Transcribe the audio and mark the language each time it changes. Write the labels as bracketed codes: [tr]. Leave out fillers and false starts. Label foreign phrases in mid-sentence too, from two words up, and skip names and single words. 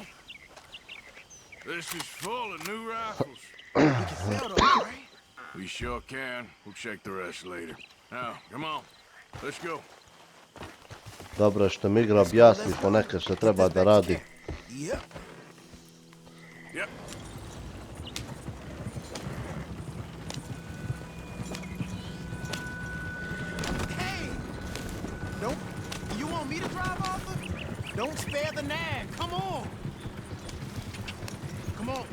[en] This is full of new rifles. We can sell those, right? We sure can. We'll check the rest later. Now, come on. Let's go. [hr] Dobro je što mi igra objasni ponekad što treba da radi. [en] Yep. Yep. Hey! Don't... You want me to drive, Arthur? Don't spare the nag. Come on. Come on.